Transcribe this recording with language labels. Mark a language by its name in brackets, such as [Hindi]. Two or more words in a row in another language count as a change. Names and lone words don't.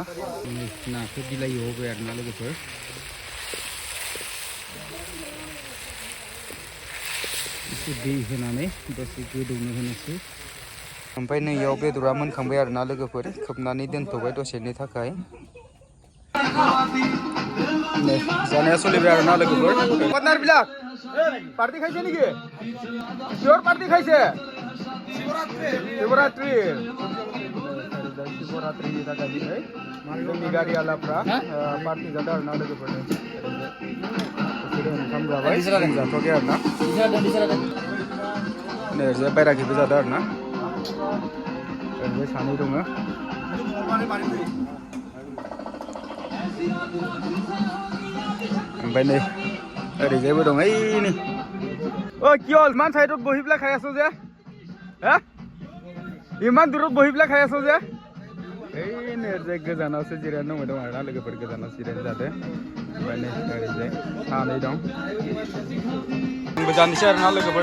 [Bodo] नाखौ बिलाहियाव होबाय आरोना लोगोफोर। एसे दै होनानै दसे गोदौनो होनोसै। ओमफ्राय नैयाव बेदरा मोनखांबाय आरोना लोगोफोर। खोबनानै दोनथ'बाय दसेनि थाखाय। नै जानाया सोलिबाय आरोना लोगोफोर। [Assamese] पार्टनारবিলাক पार्टी खाइছে নেকি? কিহৰ পাৰ্টি খাইছে? [Bodo] शिवरात्रि। शिवरात्रिनि थाखाय दिनै जोंनि गारियालाफ्रा पार्टी जादों आरोना लोगोफोर। ओंखाम जाबाय, जों जाथ'वाखै आरोना। नै ओरैजाय बायराखैबो जादों आरोना। ओरैजाय सानै दङ। ओमफ्राय नै ओरैजायबो दं ओइनै। [Assamese] কি হ'ল ইমান চাইডত বহি পেলাই খাই আছো যে? ইমান দূৰত বহি পেলাই খাই আছো যে? [Bodo] এই नै ओरैजाय गोजानावसो जिरायना दङ आरोना लोगोफोर। गोजानाव जिरायना जादों। ओमफ्राय नै ओरैजाय सानै दं। आंबो जानोसै आरोना लोगोफोर।